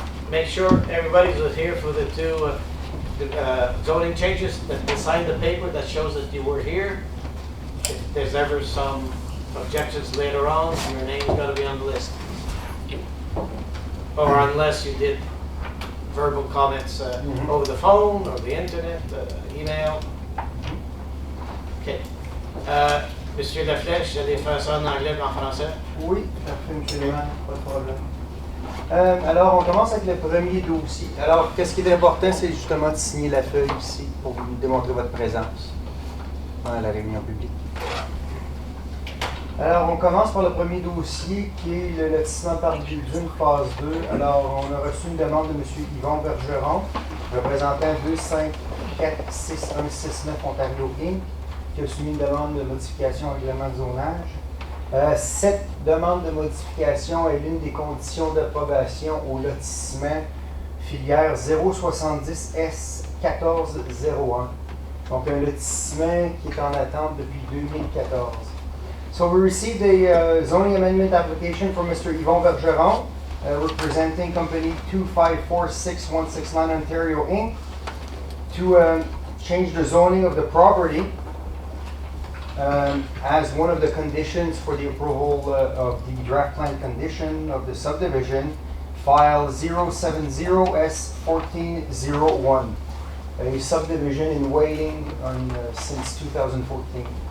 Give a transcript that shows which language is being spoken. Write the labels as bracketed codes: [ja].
[en] Make sure everybody's here for the two zoning changes, that they sign the paper that shows that you were here. If there's ever some objections later on, your name's gotta be on the list. Or unless you did verbal comments over the phone, or the internet, email. Okay. [fr] Monsieur Laflèche, j'allais faire ça en anglais qu'en français. Oui, tout à fait, M. Lehmann, pas de problème. Alors, on commence avec le premier dossier. Alors, qu'est-ce qui est important, c'est justement de signer la feuille ici pour vous démontrer votre présence dans la réunion publique. Alors, on commence par le premier dossier qui est le lotissement par d'une phase 2. Alors, on a reçu une demande de M. Yvon Bergeron, représentant 2546169 Ontario Inc., qui a soumis une demande de modification au règlement de zonage. Cette demande de modification est l'une des conditions d'approbation au lotissement filière 070S1401. Donc un lotissement qui est en attente depuis 2014. [en] So we received a zoning amendment application from Mr. Yvon Bergeron, representing company 2546169 Ontario Inc., to change the zoning of the property as one of the conditions for the approval of the draft plan condition of the subdivision, file 070S1401, a subdivision in waiting since 2014.